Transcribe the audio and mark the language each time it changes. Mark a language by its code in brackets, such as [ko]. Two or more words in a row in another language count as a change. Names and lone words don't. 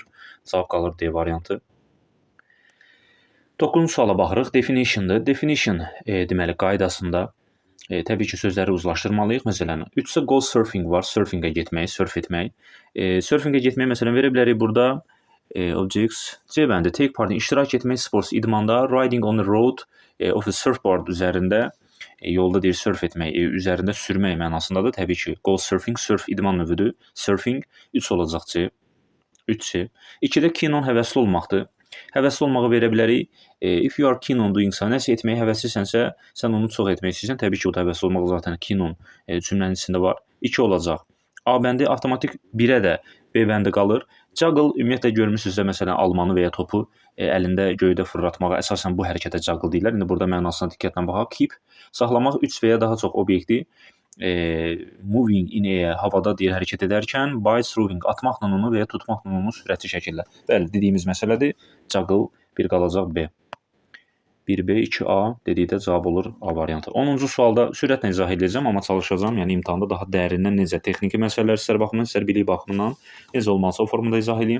[az] Cavab qalır D variantı. 9-cu suala baxırıq. Definition-dır. Definition deməli qaydasında təbii ki, sözləri uzlaşdırmalıyıq. Məsələn, 3-sə [en] go surfing [az] var. Surfingə getmək, surf etmək. Surfingə getmək məsələn verə bilərik burada. Objects C bəndi [en] take part [az] iştirak etmək sports idmanda, [en] riding on the road of a surfboard [az] üzərində yolda deyir surf etmək, üzərində sürmək mənasındadır. Təbii ki, [en] go surfing [az] surf idman növüdür. Surfing 3 olacaq C. 3C. 2-də [en] keen on [az] həvəsli olmaqdır. Həvəsli olmağı verə bilərik. [en] If you are keen on doing something, [az] nəsə etməyə həvəslisənsə, sən onu çox etmək istəyirsən. Təbii ki, o da həvəsli olmaq zaten [en] keen on [az] cümlənin içində var. 2 olacaq. A bəndi avtomatik 1-ə də B bəndi qalır. Juggle ümumiyyətlə görmüsünüzsə, məsələn, almanı və ya topu əlində göydə fırlatmağa əsasən bu hərəkətə juggle deyirlər. İndi burada mənasına diqqətlə baxaq. Keep saxlamaq 3 və ya daha çox obyekti [en] moving in air [az] havada deyir hərəkət edərkən, [en] by throwing [az] atmaqla onu və ya tutmaqla onu sürətli şəkildə. Bəli, dediyimiz məsələdir. Juggle 1 qalacaq B. 1B, 2A dedikdə cavab olur A variantı. 10-cu sualda sürətlə izah edəcəm, amma çalışacağam, yəni imtahanda daha dərindən necə texniki məsələlər istər baxımından, istər bilik baxımından necə olmalısa o formada izah edeyim.